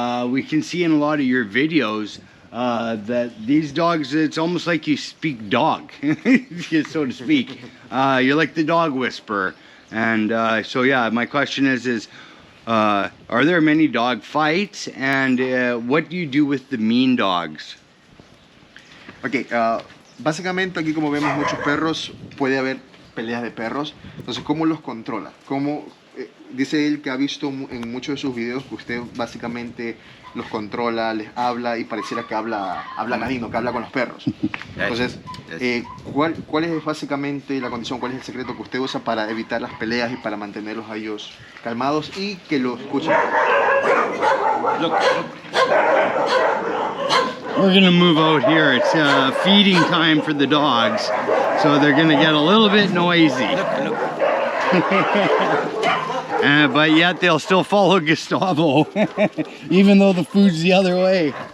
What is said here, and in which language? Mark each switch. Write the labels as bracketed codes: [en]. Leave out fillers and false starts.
[en] We can see in a lot of your videos that these dogs, it's almost like you speak dog, so to speak. You're like the dog whisperer. And so yeah, my question is are there many dog fights, and what do you do with the mean dogs? [es] Ok, básicamente aquí, como vemos muchos perros, puede haber peleas de perros. Entonces, ¿cómo los controla? Dice él que ha visto en muchos de sus videos que usted básicamente los controla, les habla y pareciera que habla ladino, que habla con los perros. Entonces, ¿cuál es básicamente la condición, cuál es el secreto que usted usa para evitar las peleas y para mantenerlos a ellos calmados y que lo escuchen? [en] We're gonna move out here. It's feeding time for the dogs, so they're gonna get a little bit noisy. But yet they'll still follow Gustavo, even though the food's the other way.